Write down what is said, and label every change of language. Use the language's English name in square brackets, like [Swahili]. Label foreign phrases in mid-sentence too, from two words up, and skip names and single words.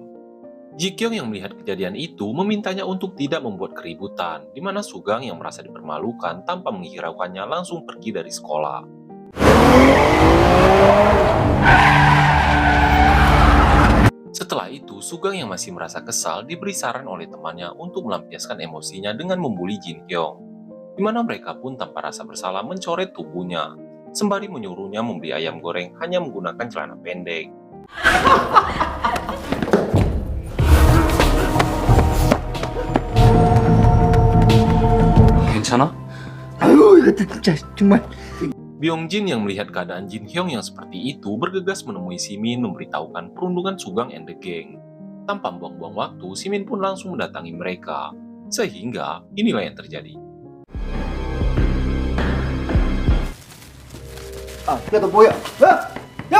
[Indonesian] Ji Kyung yang melihat kejadian itu memintanya untuk tidak membuat keributan, di mana Sugang yang merasa dipermalukan tanpa menghiraukannya langsung pergi dari sekolah. itu, Sugang yang masih merasa kesal diberi saran oleh temannya untuk melampiaskan emosinya dengan membuli Jin Hyung, di mana mereka pun tanpa rasa bersalah mencoret tubuhnya, sembari menyuruhnya membeli ayam goreng hanya menggunakan celana pendek. [Korean] 괜찮아? 아유 이거 진짜 정말. [Indonesian] Byung-jin yang melihat keadaan Jin Hyung yang seperti itu bergegas menemui Simin memberitahukan perundungan Sugang and the Gang. Tanpa buang-buang waktu, Simin pun langsung mendatangi mereka. Sehingga inilah yang terjadi. [Korean] 아, 야 너 뭐야? 야! 야!